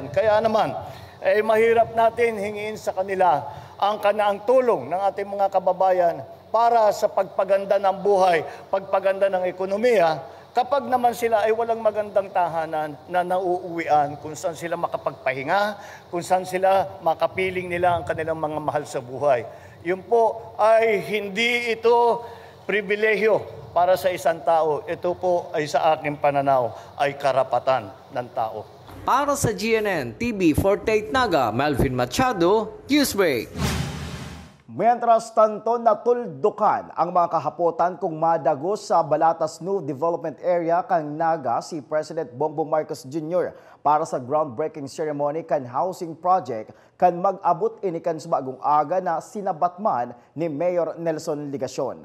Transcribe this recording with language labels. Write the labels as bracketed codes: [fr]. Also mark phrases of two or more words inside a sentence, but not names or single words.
[tl] Kaya naman, mahirap natin hingiin sa kanila ang kanaang tulong ng ating mga kababayan para sa pagpaganda ng buhay, pagpaganda ng ekonomiya, Kapag naman sila ay walang magandang tahanan na nauuwian, kung saan sila makapagpahinga, kung saan sila makapiling nila ang kanilang mga mahal sa buhay. Yun po ay hindi ito pribilehyo para sa isang tao. Ito po ay sa aking pananaw ay karapatan ng tao. Para sa GNN TV 48 Naga, Melvin Machado, Newsbreak. [es] Mientras tanto, [bik] natuldukan ang mga kahapotan kung madagos sa Balatas New Development Area kang Naga si President Bongbong Marcos Jr. para sa [en] groundbreaking ceremony [bik] kan [en] housing project [bik] kan mag-abot inikan sa bagong aga na sinabatman ni Mayor Nelson Ligacion.